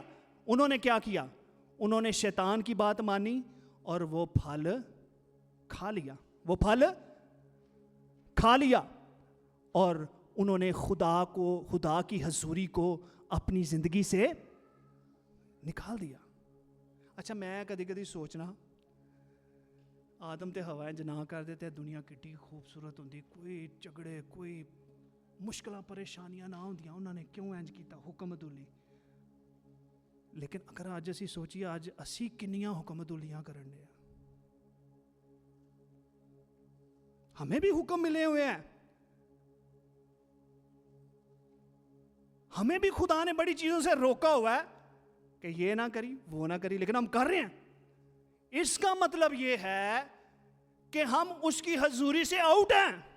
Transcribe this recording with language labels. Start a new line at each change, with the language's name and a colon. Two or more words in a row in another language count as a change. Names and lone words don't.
Urdu: انہوں نے کیا کیا, انہوں نے شیطان کی بات مانی اور وہ پھل کھا لیا, وہ پھل کھا لیا, اور انہوں نے خدا کی حضوری کو اپنی زندگی سے نکال دیا.
Punjabi: اچھا میں کدی کدی سوچنا آدم تے حوا جنا کر دیتے دنیا کٹی خوبصورت ہوندی, کوئی جھگڑے کوئی مشکلاں پریشانیاں نہ ہوندیاں, انہوں نے کیوں انج کیتا, حکم عدولی. لیکن اگر اج اسی سوچیے اج اسی کنیاں حکم عدولیاں کرن دے,
Urdu: ہمیں بھی حکم ملے ہوئے ہیں, ہمیں بھی خدا نے بڑی چیزوں سے روکا ہوا ہے کہ یہ نہ کری وہ نہ کری, لیکن ہم کر رہے ہیں. اس کا مطلب یہ ہے کہ ہم اس کی حضوری سے آؤٹ ہیں.